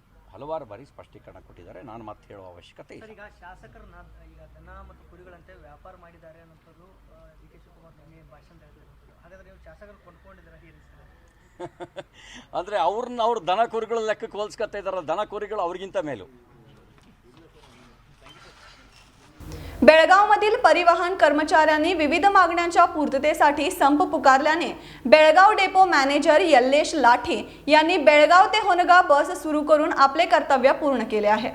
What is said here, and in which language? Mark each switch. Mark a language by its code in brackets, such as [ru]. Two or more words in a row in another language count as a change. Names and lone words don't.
[kn] ನಾನು ಮತ್ತೆ ಹೇಳುವ ಅವಶ್ಯಕತೆ ಇಲ್ಲ. ಈಗ ಶಾಸಕರು ಈಗ ದನ ಮತ್ತು ಕುರಿಗಳಂತೆ ವ್ಯಾಪಾರ ಮಾಡಿದ್ದಾರೆ ಅನ್ನೋದು DK ಶಿವಕುಮಾರ್ ನಿಮಗೆ ಭಾಷಣ ಹೇಳಿದ್ರು. ಹಾಗಾದ್ರೆ ನೀವು ಶಾಸಕರು ಕೊಂಡ್ಕೊಂಡಿದ್ದೀರಾ? ಅಂದರೆ ಅವ್ರು ದನ ಕುರಿಗಳ ಲೆಕ್ಕಕ್ಕೆ ಹೋಲಿಸ್ಕೊತಾ ಇದ್ದಾರಲ್ಲ, ದನ ಕುರಿಗಳು ಅವ್ರಿಗಿಂತ ಮೇಲೂ. [mr] बेळगावमधील परिवहन कर्मचाऱ्यांनी विविध मागण्यांच्या पूर्ततेसाठी संप पुकारल्याने बेळगाव डेपो मॅनेजर यल्लेश लाठे यांनी बेळगाव ते होनगा बस सुरू करून आपले कर्तव्य पूर्ण केले आहे.